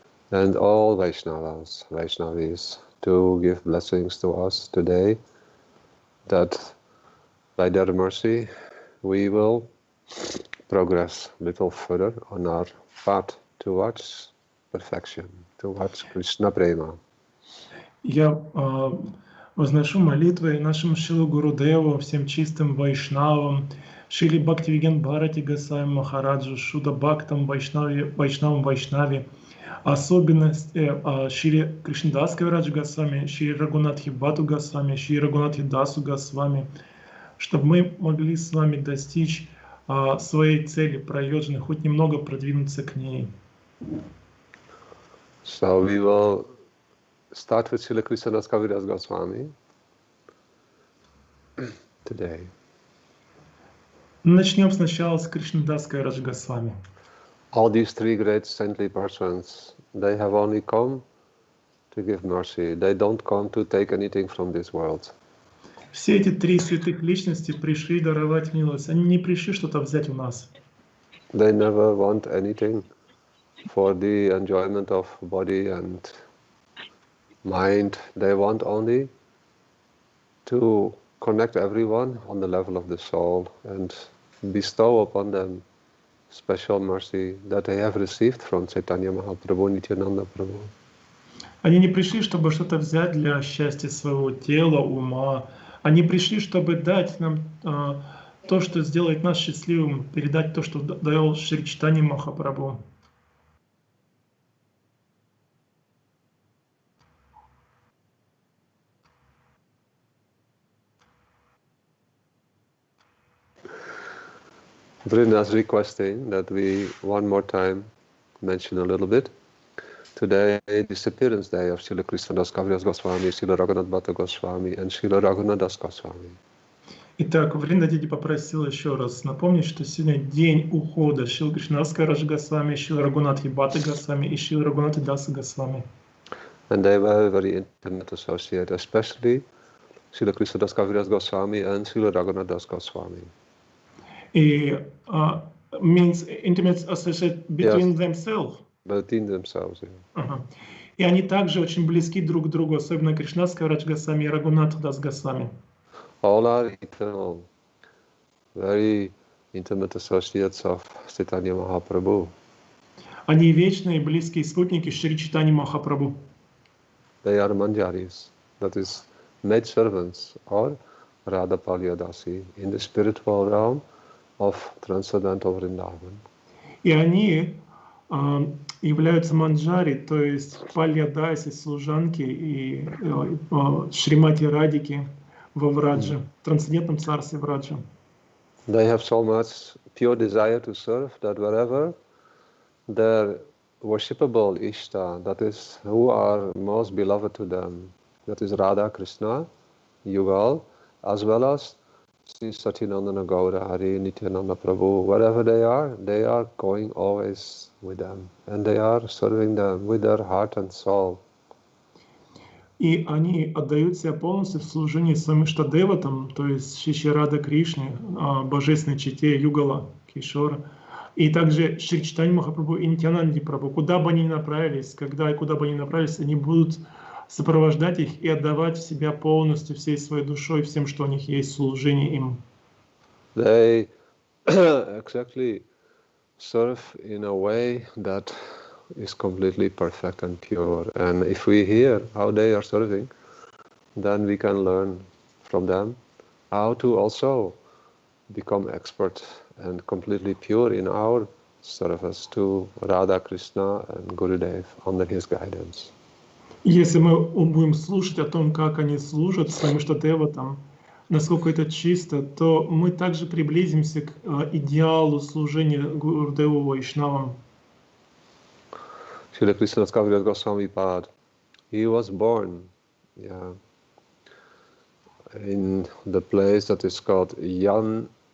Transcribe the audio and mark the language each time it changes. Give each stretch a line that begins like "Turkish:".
English: and all Vaishnavas, Vaishnavis, to give blessings to us today, that by their mercy we will progress a little further on our path towards perfection, towards Krishna Prema.
Russian: Я возношу молитвы нашему Шилу Гурудеву, всем чистым вайшнавам, Шили Бхактивиген Бхарати Госвами Махараджу, Шуда Бхактам Вайшнави, особенность Шри Кришна-даса Кавирадж Госвами, Шри Рагунатхи Бату Госвами, Шри Рагунатхи Дасу Госвами, чтобы мы могли с вами достичь своей цели, прайоджаны, хоть немного продвинуться к ней.
English: So we will start with Srila Krishna-dasa Kaviraj Goswami today.
Russian: Начнем сначала с Кришна-даса Кавирадж Госвами.
English: All these three great saintly persons, they have only come to give mercy. They don't come to take anything from this world.
Russian: Все эти три святых личности пришли даровать милость. Они не пришли что-то взять у нас.
English: They never want anything for the enjoyment of body and mind. They want only to connect everyone on the level of the soul and bestow upon them special mercy that they have received from Chaitanya Mahaprabhu, Nityananda Prabhu.
Russian: Они не пришли, чтобы что-то взять для счастья своего тела, ума. Они пришли, чтобы дать нам то, что сделает нас счастливым, передать то, что дал Шри Чайтанья Махапрабху.
English: Vrinda is requesting that we one more time mention a little bit. Today, disappearance day of Srila Krishna-dasa Kaviraj Goswami, Srila Raghunath Goswami and Srila Raghunath Goswami.
Russian: Итак, Вринда Диди попросил еще раз напомнить, что сегодня день ухода Шрила Кришна-даса Кавирадж Госвами, Шрила Рагунатхи Бхатты Госвами и Шрила Рагунатхи Даса Госвами.
English: And they were very intimate associates, especially Srila Krishna-dasa Kaviraj Goswami and Srila Raghunath Goswami. И means intimate associate between themselves. Between themselves, yeah.
Russian: И они также очень близки друг к другу, особенно Кришна-даса Кавирадж Госвами и Рагунатх Дас Госвами.
English: All are eternal, very intimate associates of Chaitanya Mahaprabhu.
Russian: Они вечные близкие спутники Шри Чайтаньи Махапрабху.
English: They are manjaris, that is, maid servants or Radha Palyadasi in the spiritual realm of transcendental Vrindavan.
Russian: И они являются манджари, то есть пальядаси, служанки и Шримати Радики во Врадже, трансцендентном царстве Враджа.
English: They have so much pure desire to serve that wherever their worshipable Ishta, that is, who are most beloved to them, that is Radha, Krishna, Yugal, as well as Sri Satyanandana Gaura, Hari, Nityananda Prabhu, wherever they are going always with them, and they are serving them with their heart and soul.
Russian: И они отдают себя полностью в служении своим Иштадеватам, то есть Шри Рада Кришне, божественной чете Югала, Кишора, и также Шри Чайтанья Махапрабху и Нитьянанде Прабху. Куда бы они ни направились, когда и куда бы они ни направились, они будут сопровождать их и отдавать в себя полностью всей своей душой, всем, что у них есть, служение им.
English: They exactly serve in a way that is completely perfect and pure. And if we hear how they are serving, then we can learn from them how to also become expert and completely pure in our service to Radha, Krishna and Gurudev under his guidance.
Russian: Если мы будем слушать о том, как они служат своим Иштадеватам, насколько это чисто, то мы также приблизимся к идеалу служения Гурудеву Вайшнавам.
English: Srila Krishna-dasa Kaviraj Goswami Pad, he was born in the place that is called Yamatpur.